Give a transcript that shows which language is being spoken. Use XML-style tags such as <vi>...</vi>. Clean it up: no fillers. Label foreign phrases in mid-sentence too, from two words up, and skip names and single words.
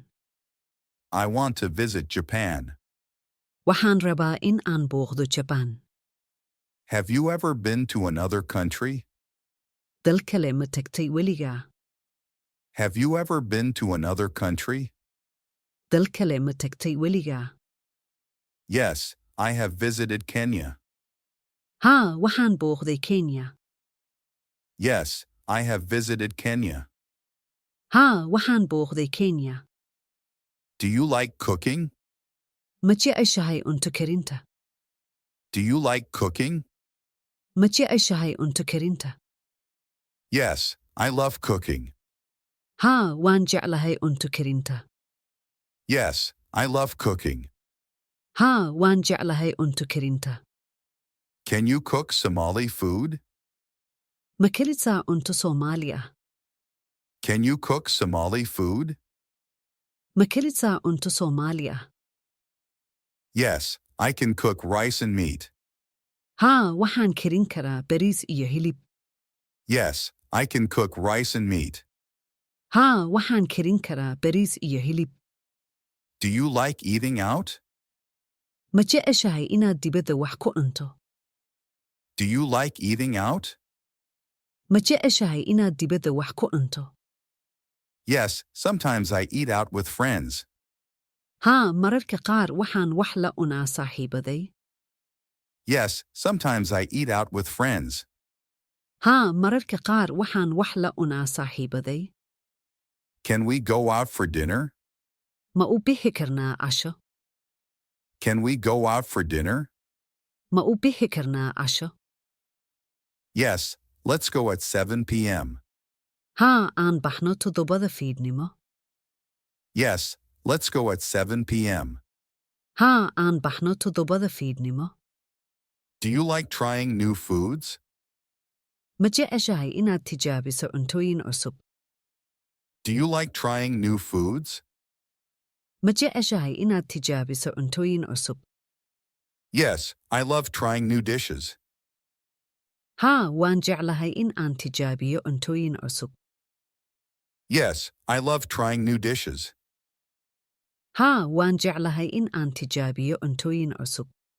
<en>I want to visit Japan.</en> <so>Waxaan rabaa in aan booqdo Japan.</so> <en>Have you ever been to another country?</en> <so>Dal kale ma tagtay weligaa?</so> <en>Have you ever been to another country?</en> <so>Dal kale ma tagtay weligaa?</so> <en>Yes, I have visited Kenya.</en> <so>Haa, waxaan booqday Kenya.</so> <en>Yes, I have visited Kenya.</en> <so>Haa, waxaan booqday Kenya.</so> <en>Do you like cooking?</en> <so>Ma jeceshahay cunto karinta?</so> <en>Do you like cooking?</en> <so>Ma jeceshahay cunto karinta?</so> <en>Yes, I love cooking.</en> <so>Haa, waan jeclahay cunto karinta.</so> <en>Yes, I love cooking.</en> <so>Haa, waan jeclahay cunto karinta.</so> <en>Can you cook Somali food?</en> <so>Ma karisaa cunto Soomaali ah?</so> <en>Can you cook Somali food?</en> <so>Ma karisaa cunto Soomaali ah?</so> <en>Yes, I can cook rice and meat.</en> <so>Haa, waxaan karin karaa bariis iyo hilib.</so> <en>Yes, I can cook rice and meat.</en> <so>Haa, waxaan karin karaa bariis iyo hilib.</so> <en>Do you like eating out?</en> <so>Ma jeceshahay inaad dibadda wax ku cunto?</so> <en>Do you like eating out?</en> <so>Ma jeceshahay inaad dibadda wax ku cunto?</so> <en>Yes, sometimes I eat out with friends.</en> <so>Haa, mararka qaar waxaan wax la cunaa saaxiibaday.</so> <en>Yes, sometimes I eat out with friends.</en> <so>Haa, mararka qaar waxaan wax la cunaa saaxiibaday.</so> <en>Can we go out for dinner?</en> <so>Ma u bixi karnaa casho?</so> <en>Can we go out for dinner?</en> <so>Ma u bixi karnaa casho?</so> <en>Yes, let's go at 7 p.m.</en> <so>Haa, aan baxno toddobada fiidnimo.</so> <en>Yes, let's go at 7 p.m.</en> <so>Haa, aan baxno toddobada fiidnimo.</so> <en>Do you like trying new foods?</en> <so>Ma jeceshahay inaad tijaabiso cuntooyin cusub?</so> <en>Do you like trying new foods?</en> <so>Ma jeceshahay inaad tijaabiso cuntooyin cusub?</so> <en>Yes, I love trying new dishes.</en> <so>Haa, waan jeclahay in aan tijaabiyo cuntooyin cusub.</so> <en>Yes, I love trying new dishes.</en> <so>Haa, waan jeclahay in aan tijaabiyo cuntooyin cusub.</so>